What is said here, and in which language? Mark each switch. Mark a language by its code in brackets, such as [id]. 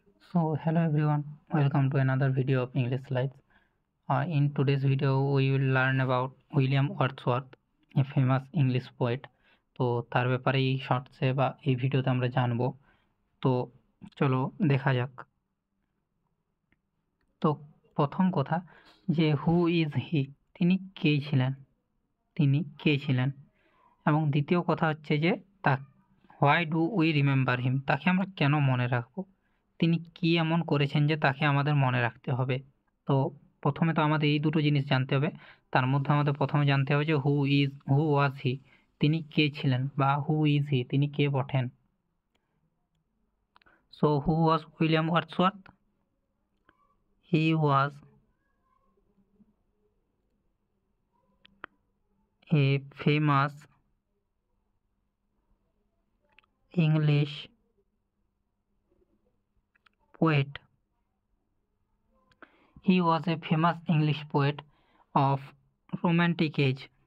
[en] So hello everyone, welcome to another video of English Slides. In today's video we will learn about William Wordsworth, a famous English poet. [bn] তো তার ব্যাপারে এই শর্টসে বা এই ভিডিওতে আমরা জানবো। তো চলো দেখা যাক। তো প্রথম কথা যে [en] who is he, [bn] তিনি কে ছিলেন, এবং দ্বিতীয় কথা হচ্ছে যে [en] why do we remember him, [bn] তাকে আমরা কেন মনে রাখবো, তিনি কি এমন করেছেন যে তাকে আমাদের মনে রাখতে হবে। তো প্রথমে তো আমাদের এই দুটো জিনিস জানতে হবে। তার মধ্যে আমাদের প্রথমে জানতে হবে যে [en] who was he, [bn] তিনি কে ছিলেন, বা [en] who is he, [bn] তিনি কে বটেন। [en] So who was William Wordsworth? He was a famous English poet. He was a famous English poet of romantic age.